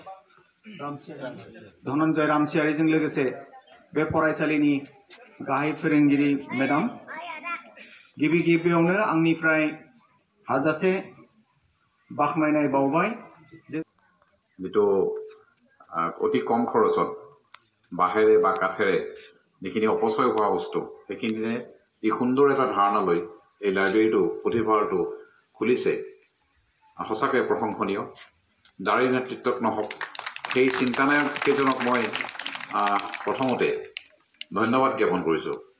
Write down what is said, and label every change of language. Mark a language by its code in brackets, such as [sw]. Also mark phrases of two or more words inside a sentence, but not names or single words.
[brx] रामसियारिजों लोगोसे बे फरायसालिनि गाहाय फोरोंगिरि मेडाम, गिबि गिबियावनो आंनिफ्राय हाजासे बाखनायनाय बावबाय [as] জিতু অতি কম খৰচত বাহিৰে বা কাঠেৰে যিখিনি অপচয় হোৱা বস্তু সেইখিনিয়ে ই সুন্দৰ এটা ধাৰণা লৈ এই লাইব্ৰেৰীটো পুথিভঁৰালটো খুলিছে, সঁচাকৈ প্ৰশংসনীয়। যাৰে নেতৃত্বত নহওক সেই চিন্তানায়ক কেইজনক মই প্ৰথমতে ধন্যবাদ জ্ঞাপন কৰিছোঁ।